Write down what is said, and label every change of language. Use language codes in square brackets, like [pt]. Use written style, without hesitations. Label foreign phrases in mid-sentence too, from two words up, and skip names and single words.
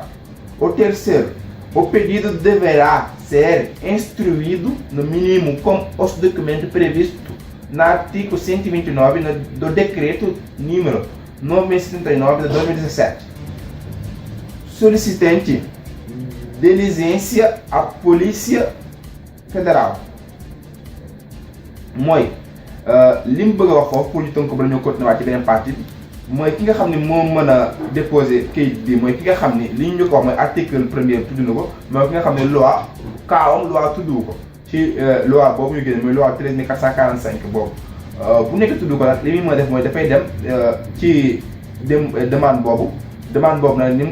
[pt] O terceiro, o pedido deverá ser instruído no mínimo com os documentos previstos no artigo 129 do Decreto número 979 de 2017. Solicitante diligência à Polícia Federal. [wo] Mooy li mu bëgg a wax foofu pour ñu tënk ko bala ñu continuer ci beneen partie bi mooy ki nga xam ne moo mën a déposer kayit bi mooy ki nga xam ne li ñu ko wax mooy article 1er tudd na ko mooy ki nga xam ne loi kaawam loi tudd ko ci loi boobu ñu génne mooy loi 13445 boobu bu nekk tudd ko nag li muy mën a def mooy dafay dem ci demande boobu nag ni mu